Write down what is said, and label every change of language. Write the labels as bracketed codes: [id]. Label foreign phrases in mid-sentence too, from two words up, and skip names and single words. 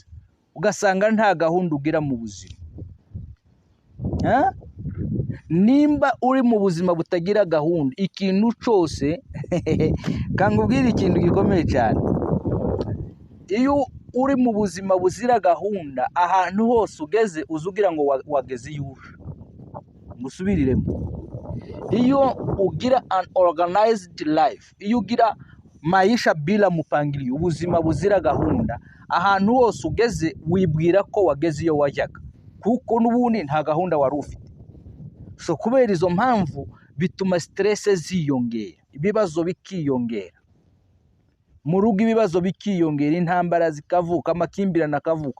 [rw] Ugasanga nta gahunda ugira mu buzima. Nimba uri mu buzima butagira gahunda, ikintu cyose kangubwira ikintu gikomeye cyane. Iyo uri mu buzima buzira gahunda, ahantu hose ugeze uzugira ngo wageze yuje. Musubiriremo. Iyo ugira [en] unorganized life, [rw] iyo ugira [sw] maisha bila mpangilio, [rw] ubuzima buzira gahunda, ahantu hose ugeze wibwira ko wageze iyo wajyaga, kuko n'ubundi nta gahunda wari ufite. So kubera izo mpamvu bituma stress ziyongera, ibibazo bikiyongera mu rugo, ibibazo bikiyongera, intambara zikavuka, amakimbirane akavuka.